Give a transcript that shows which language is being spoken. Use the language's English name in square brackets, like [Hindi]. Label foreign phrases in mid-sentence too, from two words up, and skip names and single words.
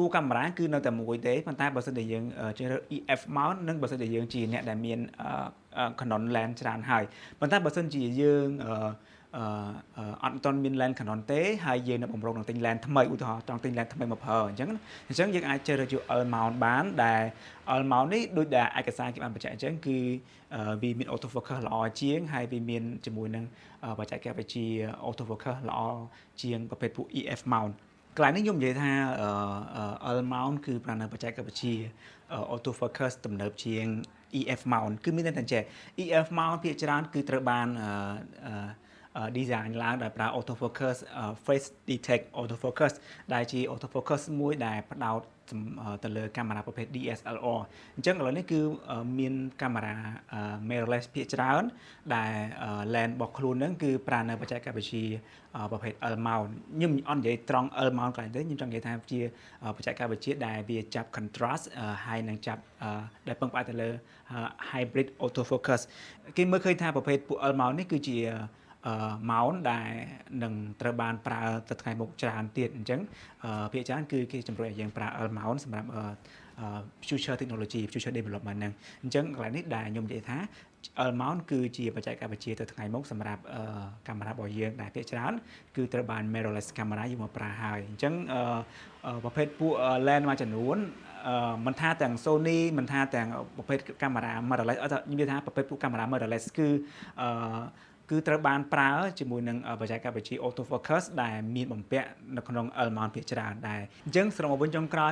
[Khmer] កាមេរ៉ាគឺនៅតែមួយទេប៉ុន្តែបើសិនជាយើងជ្រើសរើស EF mount និងបើសិនជាយើងជាអ្នកដែលមាន [English] Canon lens [Khmer] ច្រើនហើយប៉ុន្តែបើសិនជាយើងអត់ទាន់មាន LAN Canon ទេហើយយើងនៅបំរុងនឹងទិញ LAN ថ្មីឧទាហរណ៍ចង់ទិញ LAN ថ្មីមកប្រើអញ្ចឹងយើងអាចជ្រើសរើសយក L mount បានដែល L mount នេះដូចដែលឯកសារគេបានបញ្ជាក់អញ្ចឹងគឺវាមាន [English] auto focus [Khmer] ល្អជាងហើយវាមានជាមួយនឹងបច្ចេកវិទ្យា [English] auto focus [Khmer] ល្អជាងប្រភេទពួក EF mount កន្លែងនេះខ្ញុំនិយាយថា L mount គឺប្រើនៅបច្ចេកវិទ្យា [English] auto focus [Khmer] ទំនើបជាង EF mount គឺមានន័យថាចេះ EF mount ភាគច្រើនគឺត្រូវបានdesign ឡើងដោយប្រើ auto focus [English] face detect auto focus [Khmer] ដែល ជា [English] auto focus [Khmer] មួយដែលផ្ដោតទៅលើកាមេរ៉ាប្រភេទ DSLR អញ្ចឹងឥឡូវនេះគឺមានកាមេរ៉ា mirrorless ភាគច្រើនដែល lens របស់ខ្លួនហ្នឹងគឺ ប្រើនៅបច្ចេកវិទ្យាប្រភេទ L mount ខ្ញុំអត់និយាយត្រង់ L mount កន្លែងទេខ្ញុំចង់និយាយថាជាបច្ចេកវិទ្យាដែលវាចាប់ contrast ហើយនឹងចាប់ដែលពឹងផ្អែកទៅលើ [English] hybrid auto focus [Khmer] គេមើលឃើញថាប្រភេទពួក L mount នេះគឺជាmount ដែលនឹងត្រូវបានប្រើទៅថ្ងៃមុខច្រើនទៀតអញ្ចឹងភាគច្រើនគឺគេជំរុញឲ្យយើងប្រើ L mount សម្រាប់ [English] future technology future development [Khmer] ហ្នឹងអញ្ចឹងកន្លែងនេះដែលខ្ញុំនិយាយថា L mount គឺជា បច្ចេកវិទ្យាទៅថ្ងៃមុខសម្រាប់កាមេរ៉ារបស់យើងដែលភាគច្រើនគឺត្រូវបាន [English] mirrorless camera [Khmer] យកមកប្រើហើយអញ្ចឹងប្រភេទពួក lens មួយចំនួនមិនថាទាំង Sony មិនថាទាំងប្រភេទកាមេរ៉ា mirrorless អត់និយាយថាប្រភេទពួកកាមេរ៉ា mirrorless គឺត្រូវបានប្រើជាមួយនឹងបច្ចេកវិទ្យា [English] auto focus [Khmer] ដែលមានបំពាក់នៅក្នុង L mount ភាគច្រើនដែរអញ្ចឹងសរុបមកវិញចុងក្រោយ